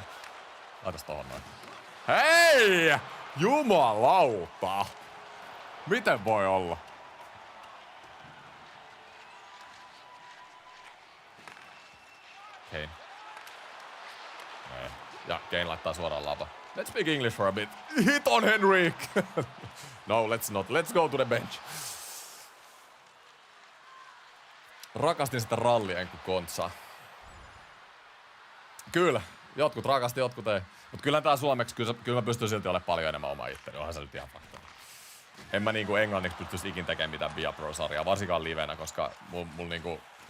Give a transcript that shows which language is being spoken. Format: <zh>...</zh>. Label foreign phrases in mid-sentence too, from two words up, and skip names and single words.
<fi>Laitas tohon noin. Hei! Jumalauta! Miten voi olla? Kane. Ja Kane laittaa suoraan lapa.</fi> <en>Let's speak English for a bit. Hit on Henrik! No, let's not. Let's go to the bench.</en> <fi>Rakastin sitä rallienkku-kontsaa. Kyllä. Jotkut rakasti, jotkut ei. Mut kyllä tää suomeksi, kyllä mä pystyn silti olemaan paljon enemmän oma itteni. Onhan se nyt ihan fakta. En mä niinku englanniksi pystyisi ikin tekemään mitään Via Pro-sarjaa, varsinkaan livenä, koska mul niinku...</fi>